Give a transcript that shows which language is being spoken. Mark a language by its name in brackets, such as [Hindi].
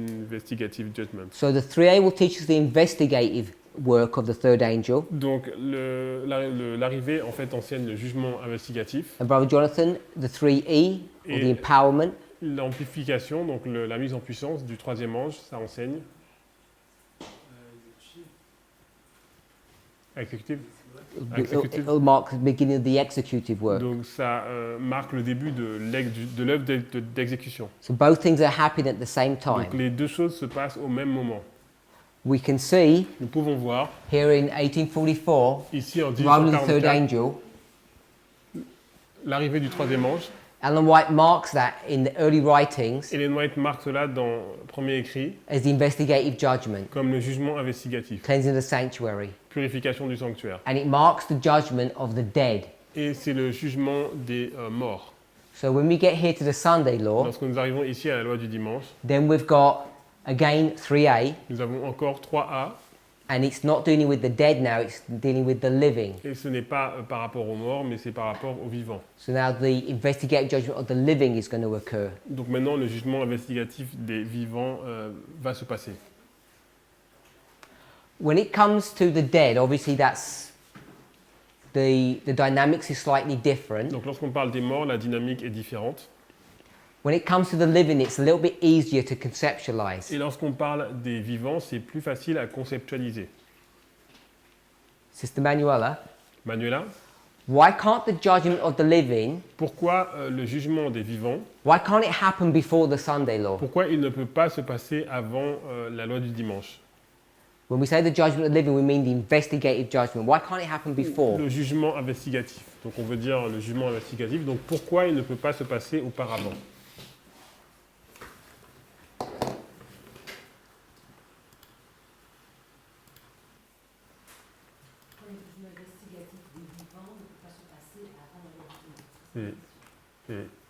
[English] Investigative judgment. So the 3a will teach us the investigative work of the third angel. [French] Donc l'arrivée en fait enseigne le jugement investigatif. [English] And Brother Jonathan, the 3e, or the [French] Et [English] empowerment, [French] l'amplification, donc la mise en puissance du troisième ange, ça enseigne. Exécutif. [English] it'll mark the beginning of the executive work. [French] Donc ça marque le début de l'œuvre d'exécution. [English] So both things are happening at the same [French] Donc [English] time. [French] les deux choses se passent au même moment. [English] We can see [French] Nous pouvons voir [English] here in 1844, [French] ici en [English] arrival of the third [French] 1844 [English] angel. [French] l'arrivée du troisième ange. [English] Ellen White marks that in the early writings [French] Ellen White marque cela dans le premier écrit [English] as the investigative judgment, [French] comme le jugement investigatif, [English] cleansing the sanctuary. [French] purification du sanctuaire. [English] And it marks the judgment of the dead. [French] Et c'est le jugement des morts. [English] So when we get here to the Sunday law, [French] Lorsque nous arrivons ici à la loi du dimanche, [English] then we've got again 3a, [French] nous avons encore 3A, [English] and it's not dealing with the dead now, it's dealing with the living. [French] et ce n'est pas par rapport aux morts, mais c'est par rapport aux vivants. [English] So now the investigative judgment of the living is going to occur. [French] Donc maintenant, le jugement investigatif des vivants va se passer. [English] When it comes to the dead, obviously that's the dynamics is slightly different. [French] Donc lorsqu'on parle des morts, la dynamique est différente. [English] When it comes to the living, it's a little bit easier to conceptualize. [French] Et lorsqu'on parle des vivants, c'est plus facile à conceptualiser. [English] Sister Manuela, [French] Manuela, [English] why can't the judgment of the living, [French] pourquoi le jugement des vivants, [English] why can't it happen before the Sunday law? [French] pourquoi il ne peut pas se passer avant la loi du dimanche? [English] When we say the judgment of the living, we mean the investigative judgment. Why can't it happen before? [French] Le jugement investigatif. Donc on veut dire le jugement investigatif. Donc pourquoi il ne peut pas se passer auparavant? L'investigatif des vivants ne peut pas se passer avant la loi du dimanche.